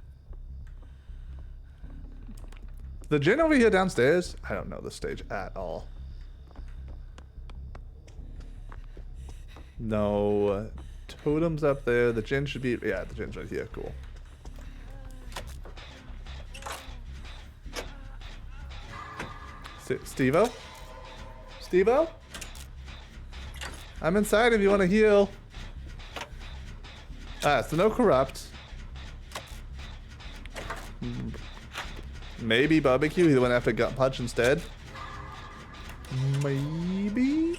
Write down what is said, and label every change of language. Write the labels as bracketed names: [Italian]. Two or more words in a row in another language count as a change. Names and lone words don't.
[English] The Jin over here downstairs? I don't know this stage at all. No totems up there. The gin should be... Yeah, the gin's right here. Cool. Steve-O? Steve-O? I'm inside if you want to heal. So no corrupt. Maybe barbecue. He went after gut punch instead. Maybe?